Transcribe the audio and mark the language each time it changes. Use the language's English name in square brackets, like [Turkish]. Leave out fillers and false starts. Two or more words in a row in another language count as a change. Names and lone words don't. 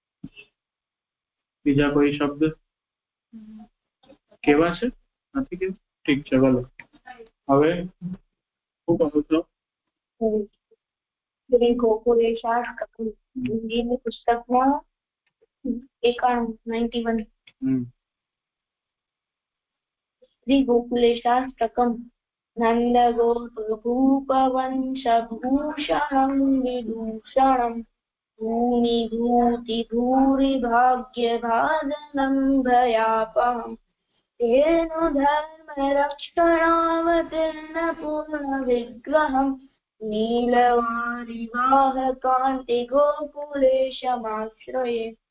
[Gujarati] બીજા કોઈ શબ્દ કેવા છે? નથી કેવું? ઠીક છે, ભલે। હવે શું કહું છો? ગોકુલે શાસ્ત્ર હિન્દીની પુસ્તકમાં 91 સ્ત્રી [Sanskrit] श्रीगोकुलेशाष्टकम् नन्दगोपभूपवंशभूषणं विदूषणं भूमिभूतिभूरिभाग्यभाजनं भयापहम् तेनु धर्मरक्षणावतीर्णपूर्णविग्रहम् नीलवारिवाहकान्तिगोकुलेशमाश्रये